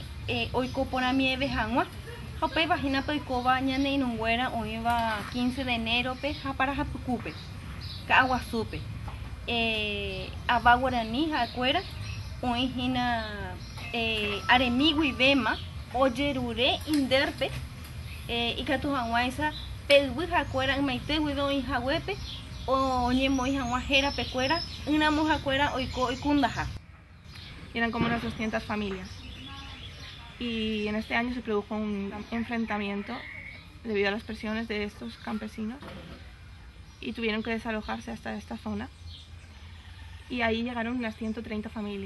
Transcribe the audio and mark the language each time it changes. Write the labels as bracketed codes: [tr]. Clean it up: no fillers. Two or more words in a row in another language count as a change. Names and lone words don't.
[gn] oiko porãmieve hag̃ua ha upéivahínape oikóva ñane irũnguéra oĩva 15 de enérope ha Parahapykúpe Ka'aguasúpe ava guarani ha'ekuéra oĩhína aremíguivéma ojerure indérpe ikatu hag̃uáicha pe'yvy ha'ekuéra ymaitýguive oĩ haguépe oñemoĩ hag̃ua hérapekuéra yramo ha'ekuéra oiko oikundaha. [es] Eran como unas 200 familias. Y en este año se produjo un enfrentamiento debido a las presiones de estos campesinos y tuvieron que desalojarse hasta esta zona. Y ahí llegaron unas 130 familias.